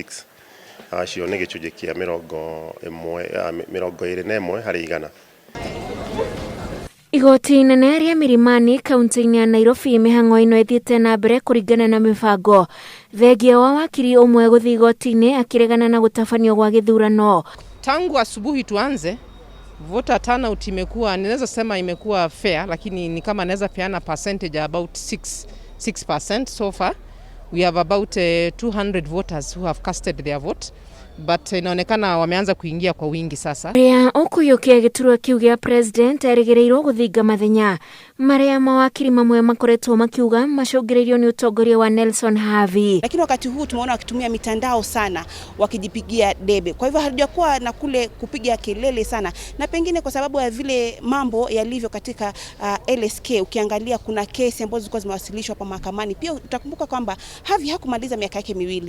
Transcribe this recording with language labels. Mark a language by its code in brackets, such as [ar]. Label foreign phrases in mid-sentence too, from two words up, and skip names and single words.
[ki] Acio nĩ gĩcunjĩ kĩa 21 harĩ igana. Igoti inene rĩa Milimani kaunti-inĩ ya Nairobi mĩhang'o ĩno ĩthiĩte na mbere kũringana na mĩbango. Thengia wa wakiri ũmwe gũthiĩ igoti-inĩ akĩregana na gũtabanio gwa gĩthurano. [sw] Tangu asubuhi tuanze [en] voter turnout [sw] imekuwa, ninaweza sema imekuwa fair, lakini ni kama naweza peana percentage [en] about 6% so far. We have about 200 voters who have casted their vote, [sw] but inaonekana wameanza kuingia kwa wingi sasa. [ki] Ria ũkũiyũkia gĩturwa kĩu gĩa president erĩgĩrĩirwo gũthinga mathenya marĩa mawakiri mamwe makoretwo makiuga macũngĩrĩirio nĩ ũtongoria wa Nelson Havi. [sw] Lakini wakati huu tumeona wakitumia mitandao sana wakijipigia debe. Kwa hivyo hatujakuwa na kule kupiga kelele sana, na pengine kwa sababu ya vile mambo yalivyo katika LSK. Ukiangalia kuna kesi ambazo zilikuwa zimewasilishwa hapa mahakamani. Pia utakumbuka kwamba Havi hakumaliza miaka yake miwili.